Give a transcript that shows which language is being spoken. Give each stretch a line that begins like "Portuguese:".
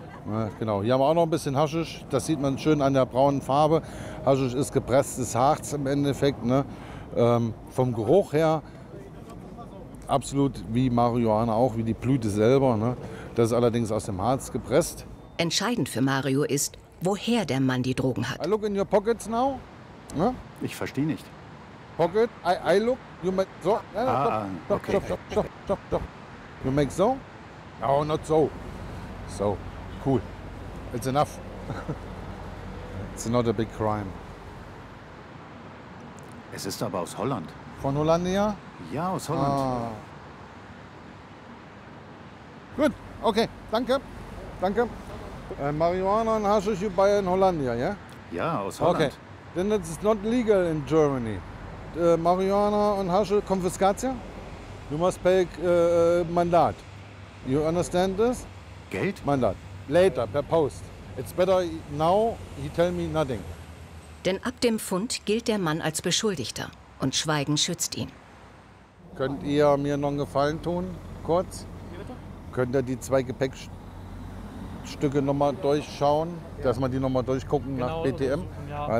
German: Ja, genau, hier haben wir auch noch ein bisschen Haschisch. Das sieht man schön an der braunen Farbe. Haschisch ist gepresstes Harz im Endeffekt. Ne? Vom Geruch her absolut wie Marihuana auch, wie die Blüte selber. Ne? Das ist allerdings aus dem Harz gepresst. Entscheidend für Mario ist, woher der Mann die Drogen hat.
English: I look in your pockets now.
German: Ne? Ich verstehe nicht.
English: Pocket, I look, you make so. Ah, stop, stop, okay. Stop. You make so? No, not so. So, cool. It's enough. It's not a big crime.
German: Es ist aber aus Holland. Von Hollandia? Ja, aus Holland. Ah. Gut, okay, danke. Danke. Marihuana und Haschisch,
English: you buy in Hollandia,
German: ja? Yeah? Ja, aus Holland.
English: Okay, then it's not legal in Germany.
German: Marihuana und Haschisch,
English: Konfiskatia? You must pay Mandat. You understand this?
German: Geld?
English: Mandat. Later, per Post. It's better now, he tell me nothing.
German: Denn ab dem Fund gilt der Mann als Beschuldigter. Und Schweigen schützt ihn. Könnt ihr mir noch einen Gefallen tun, kurz? Könnt ihr die zwei Gepäckstücke noch mal durchschauen? Dass man die noch mal durchgucken genau, nach BTM? Ja.